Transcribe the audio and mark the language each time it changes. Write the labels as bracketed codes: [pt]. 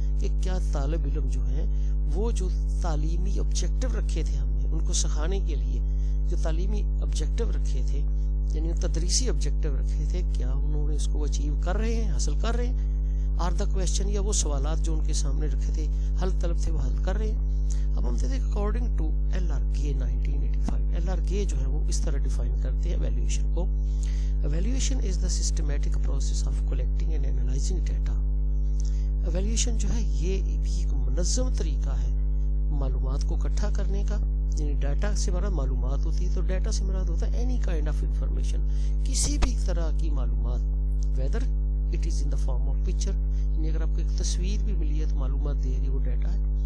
[ur] کہ کیا طالب علم جو ہیں وہ جو تعلیمی آبجیکٹو رکھے تھے ہم نے ان کو سکھانے کے لیے، جو تعلیمی آبجیکٹو رکھے تھے یعنی تدریسی آبجیکٹو رکھے تھے، کیا انہوں نے اس کو اچیو کر رہے ہیں، حاصل کر رہے ہیں؟ [en] are the question, [ur] یا وہ سوالات جو ان کے سامنے رکھے تھے حل طلب تھے وہ حل کر رہے ہیں؟ اب ہم دیکھتے ہیں [en] according to [ur] LRK 1985، LRK جو ہے وہ اس طرح ڈیفائن کرتے ہیں ایویلیویشن کو. [en] Evaluation is the systematic process of collecting and analysing data. [ur] Evaluation جو ہے یہ بھی ایک منظم طریقہ ہے معلومات کو اکٹھا کرنے کا، یعنی ڈیٹا سے مراد معلومات ہوتی ہے، تو ڈیٹا سے مراد ہوتا ہے [en] any kind of information, [ur] کسی بھی طرح کی معلومات، [en] whether it is in the form of picture, [ur] یعنی اگر آپ کو ایک تصویر بھی ملی ہے تو معلومات دے رہی ہے، وہ ڈیٹا ہے.